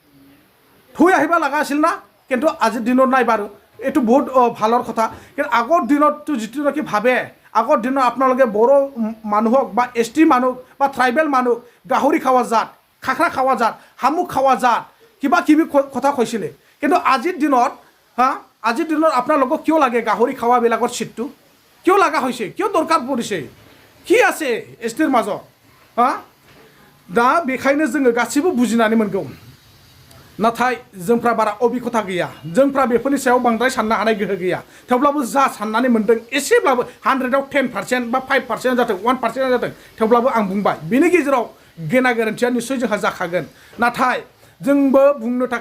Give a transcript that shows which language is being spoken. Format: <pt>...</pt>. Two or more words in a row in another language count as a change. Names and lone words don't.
<as>কিন্তু আজিৰ দিনত নাই বাৰু এটো বহুত ভালৰ কথা কিন্তু আগৰ দিনতটো যেটো নাকি ভাবে আগৰ দিনত আপোনালোকে বড়ো মানুহক বা এসটি মানুহ বা ট্ৰাইবেল মানুহ গাহৰি খাৱা জাত খাখৰা খাৱা জাত হামুক খাৱা জাত কিবা কিবি কথা কৈছিলে কিন্তু আজিৰ দিনত আজিৰ দিনত আপোনালোকক কিয় লাগে গাহৰি খাৱাবিলাকৰ সিটটো কিয় লাগা হৈছে কিয় দৰকাৰ পৰিছে কি আছে এসটিৰ মাজত</as> <brx>दा बेखायनो जोङो गासिबो बुजिनानै मोनगौ नाथाय जोंफ्रा बारा अभिज्ञता गैया जोंफ्रा बेफोरनि सायाव बांद्राय साननो हानाय गोहो गैया थेवब्लाबो जा साननानै मोनदों एसेब्लाबो 100आव 10% बा 5% जाथों 1% जाथों थेवब्लाबो आं बुंबाय बेनि गेजेराव गेना गोरोन्थिया निश्चय जोंहा जाखागोन नाथाय जोंबो बुंनो थाखाय</brx>